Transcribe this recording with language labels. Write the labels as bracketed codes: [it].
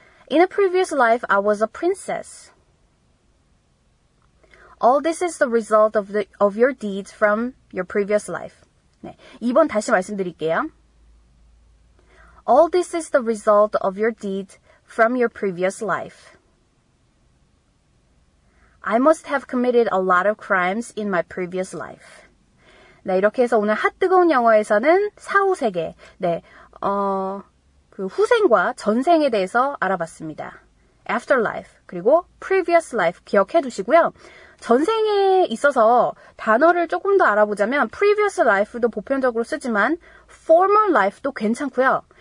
[en] In a previous life, I was a princess. All this is the result of your deeds from your previous life. [ko] 네, 2번 다시 말씀드릴게요. [en] All this is the result of your deeds from your previous life. I must have committed a lot of crimes in my previous life. [ko] 네, 이렇게 해서 오늘 핫뜨거운 영어에서는 사후 세계, 네, 그 후생과 전생에 대해서 알아봤습니다. Afterlife, 그리고 previous life 기억해 두시고요. 전생에 있어서 단어를 조금 더 알아보자면 previous life도 보편적으로 쓰지만 former life도 괜찮고요.